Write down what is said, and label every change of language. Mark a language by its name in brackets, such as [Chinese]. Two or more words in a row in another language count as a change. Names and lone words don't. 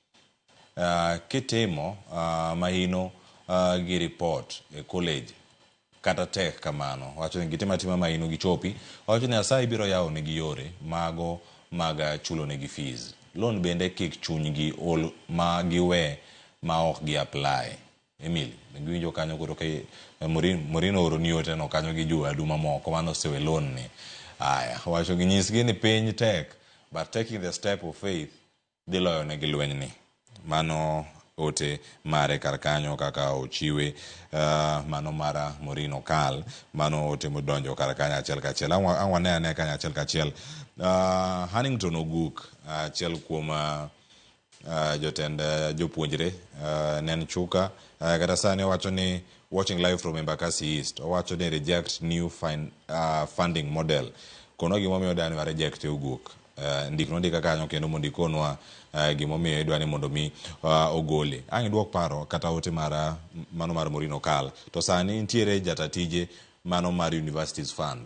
[Luo (Kenya and Tanzania)] Kitimo mahino gi report e college kata tek kamano, wacho ni gitima tima mahino gichopi, wacho ni asai biro yawo negi yore mago maga chulo negi fees. Loan bende kik chunygi ol ma giwe ma ok gi apply. Emily, giwinjo kanyo koro ke Morino oro ni ote no kanyo gi jua duma moko mano sewe loan ni. Aya, wacho gi nyisgi ni piny tek, [English] but taking the step of faith [Luo (Kenya and Tanzania)] dhi loyo negi lweny ni. Mano ote mare kar kanyo kaka ochiwe mano mara Morino Kal, mano ote modonjo kar kanyo achiel kachiel. Angwane ane kanyo achiel kachiel. Hannington Oguk achiel kuom jotend jopuonjre nen chuka kata sani wacho ni [English] watching live from Embakasi East. [Luo (Kenya and Tanzania)] Wacho ni reject [English] new funding model. [Luo (Kenya and Tanzania)] Kono gimomiyo dani wa reject Oguk. Ndikno ndika kanyo kendo mondikonwa gimomiyo idwani mondo mi ogole. Ang' duok paro kata ote mara mano mar Morino Kal. To sani ntiere jatatije mano mar Universities Fund.